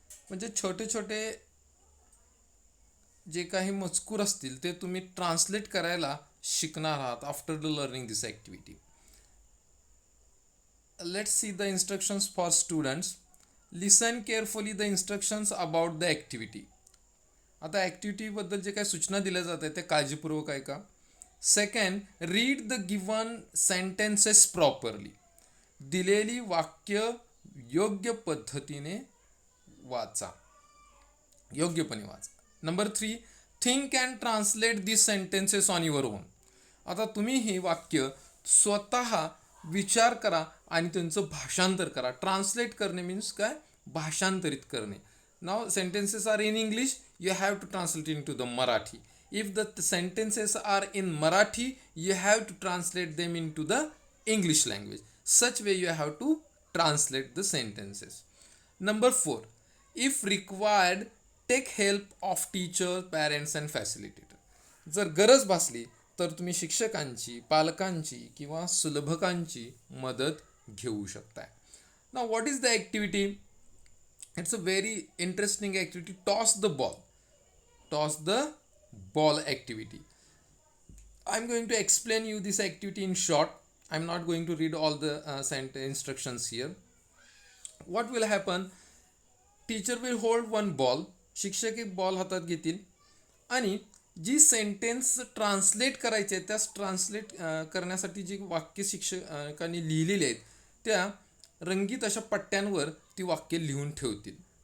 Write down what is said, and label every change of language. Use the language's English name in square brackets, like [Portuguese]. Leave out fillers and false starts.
[Marathi] म्हणजे छोटे छोटे जे काही मजकूर असतील ते तुम्ही ट्रान्सलेट करायला शिकणार आहात [English] After the learning this activity. Let's see the instructions for students. Listen carefully the instructions about the activity. [Marathi] आता ॲक्टिव्हिटी बद्दल जे काही सूचना दिल्या जात आहेत ते काळजीपूर्वक ऐका. [English] Second, read the given sentences properly. [Marathi] दिलेली वाक्य योग्य पद्धतीने वाचा, योग्यपणे वाचा. [English] Number 3, think and translate this sentences on your own. [Marathi] आता तुम्ही ही वाक्य स्वतः विचार करा आणि त्यांचं भाषांतर करा. ट्रान्सलेट करणे मीन्स काय, भाषांतरित करणे. [English] नाव sentences are in English, you have to translate into the Marathi. If the sentences are in Marathi, you have to translate them into the English language. Such way you have to translate the sentences. Number 4, if required, take help of teacher, parents and facilitator. [Marathi] जर गरज भासली तर तुम्ही शिक्षकांची, पालकांची किंवा सुलभकांची मदत घेऊ शकताय. [English] Now what is the activity? It's a very interesting activity. Toss the ball. Toss the ball activity. I'm going to explain you this activity in short. I'm not going to read all the instructions here. What will happen? Teacher will hold one ball. [Marathi] शिक्षक एक ball हातात घेतील आणि जी sentence translate करायची आहे त्यास translate करण्यासाठी जी वाक्य शिक्षकांनी लिहिलेली आहेत त्या रंगीत अशा पट्ट्यांवर ती वाक्य लिहून ठेवतील.